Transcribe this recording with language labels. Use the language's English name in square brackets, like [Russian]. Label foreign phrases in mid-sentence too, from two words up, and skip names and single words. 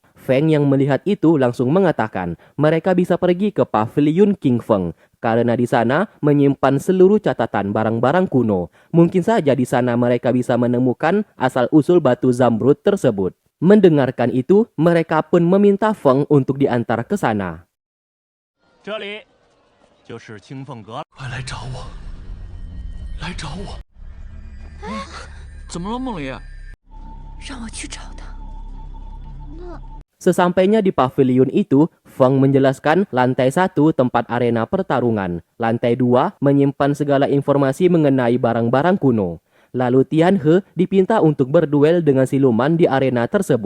[Indonesian] Feng yang melihat itu langsung mengatakan mereka bisa pergi ke pavilion King Feng karena di sana menyimpan seluruh catatan barang-barang kuno. Mungkin saja di sana mereka bisa menemukan asal-usul batu zamrud tersebut. Mendengarkan itu, mereka pun meminta Feng untuk diantar ke sana. [Chinese] 这里就是清凤阁，快来找我，来找我！怎么了，梦离？让我去找他。 [Indonesian] Sesampainya di pavilion itu, Feng menjelaskan lantai 1 tempat arena pertarungan, lantai 2 menyimpan segala informasi mengenai barang-barang kuno. Lalu Tian He dipinta untuk berduel dengan siluman di arena tersebut.